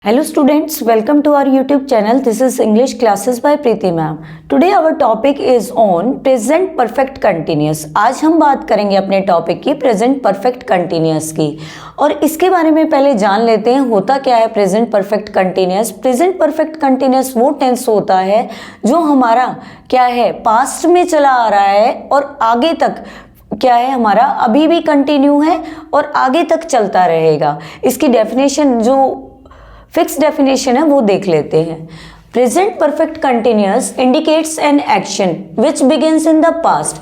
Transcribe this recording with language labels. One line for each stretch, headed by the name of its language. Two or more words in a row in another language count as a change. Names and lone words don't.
English: Hello students, welcome to our YouTube channel. This is English classes by Preeti ma'am. Today our topic is on present perfect continuous.
Hindi: आज हम बात करेंगे अपने टॉपिक की
English: present perfect continuous
Hindi: की, और इसके बारे में पहले जान लेते हैं होता क्या है
English: present perfect continuous. Present perfect continuous
Hindi: वो टेंस होता है जो हमारा क्या है पास्ट में चला आ रहा है और आगे तक क्या है हमारा अभी भी कंटिन्यू है और आगे तक चलता रहेगा. इसकी डेफिनेशन जो
English: fix definition
Hindi: है वो देख लेते हैं.
English: present perfect continuous indicates an action which begins in the past.